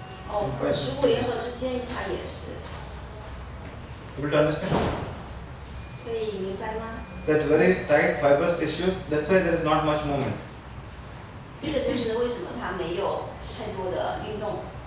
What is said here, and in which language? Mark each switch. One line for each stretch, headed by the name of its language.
Chinese: 哦，耻骨联合之间它也是，
English: Able to understand?
Chinese: 可以明白吗？
English: That's very tight fibrous tissue. That's why there is not much movement.
Chinese: 这个就是为什么它没有太多的运动。